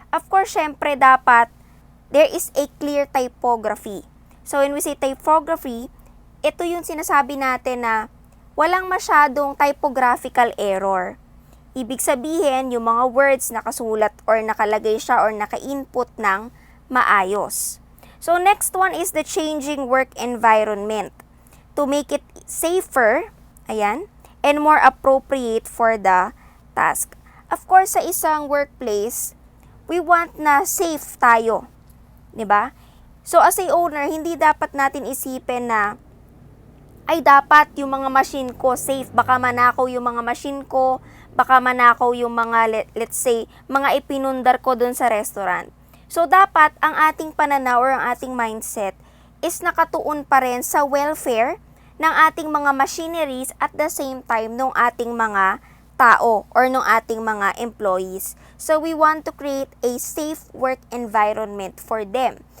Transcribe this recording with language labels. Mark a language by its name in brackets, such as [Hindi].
[English] Of course, [Filipino] syempre, dapat [English] there is a clear typography. [Filipino] So, [English] when we say typography, [Filipino] ito yung sinasabi natin na walang masyadong typographical error. Ibig sabihin, yung mga words nakasulat or nakalagay siya or naka-input ng maayos. [English] So, next one is the changing work environment. To make it safer, ayan, and more appropriate for the task. Of course, [Filipino] sa isang workplace, [English] we want [Filipino] na safe tayo, 'di ba? [English] So as a owner, [Filipino] hindi dapat natin isipin na ay dapat yung mga machine ko safe, baka manakaw yung mga machine ko, baka manakaw yung mga let's say mga ipinundar ko doon sa restaurant. So dapat ang ating pananaw or ang ating mindset is nakatuon pa rin sa welfare ng ating mga machineries [English] at the same time [Filipino] ng ating mga tao or ng ating mga employees. [English] So we want to create a safe work environment for them.